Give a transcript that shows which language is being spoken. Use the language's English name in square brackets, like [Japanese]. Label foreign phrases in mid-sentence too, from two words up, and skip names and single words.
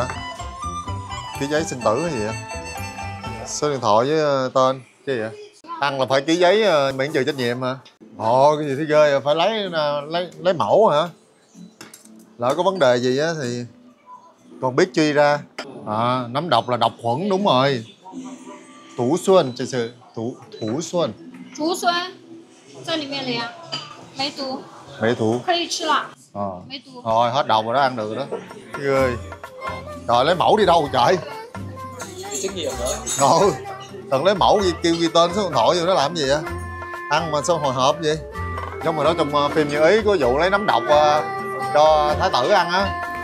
[Vietnamese] Ký giấy sinh tử hay gì vậy? Số điện thoại với tên cái gì vậy? Ăn là phải ký giấy miễn trừ trách nhiệm mà. Ồ cái gì thế ghê, phải lấy mẫu hả? Lỡ có vấn đề gì á thì còn biết truy ra. Nấm độc là độc khuẩn đúng rồi. Tú xuân, [Chinese] 这是土笋。竹荪在里面了呀，没毒， [Vietnamese] Mẹ thủ. [Chinese] 可以吃了，没毒。 [Vietnamese] Rồi hết độc rồi đó, ăn được rồi đó. Ghê. Rồi lấy mẫu đi đâu trời? Xét nghiệm nữa. Rồi. Thằng lấy mẫu kêu ghi tên số điện thoại vô nó làm gì vậy? Ăn mà sao hồi hộp vậy? Giống rồi đó trong phim Như Ý có vụ lấy nấm độc cho thái tử ăn á.